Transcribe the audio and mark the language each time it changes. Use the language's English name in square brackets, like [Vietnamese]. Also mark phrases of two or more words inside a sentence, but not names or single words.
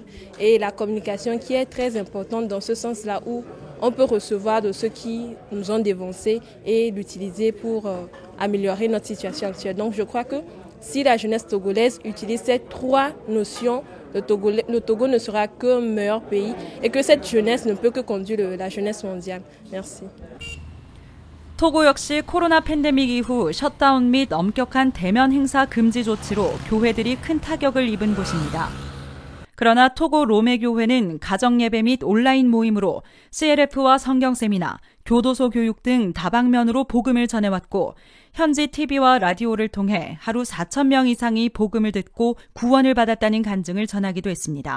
[French] Et la communication qui est très importante dans ce sens-là où on peut recevoir de ceux qui nous ont dévancés et l'utiliser pour améliorer notre situation actuelle. Donc je crois que si la jeunesse togolaise utilise ces 3 notions, le Togo ne sera qu'un meilleur pays et que cette jeunesse ne peut que conduire la jeunesse mondiale. Merci. [Korean] 토고 역시 코로나 팬데믹 이후 셧다운 및 엄격한 대면 행사 금지 조치로 교회들이 큰 타격을 입은 곳입니다. 그러나 토고 로메 교회는 가정예배 및 온라인 모임으로 CLF와 성경 세미나, 교도소 교육 등 다방면으로 복음을 전해왔고 현지 TV와 라디오를 통해 하루 4,000명 이상이 복음을 듣고 구원을 받았다는 간증을 전하기도 했습니다.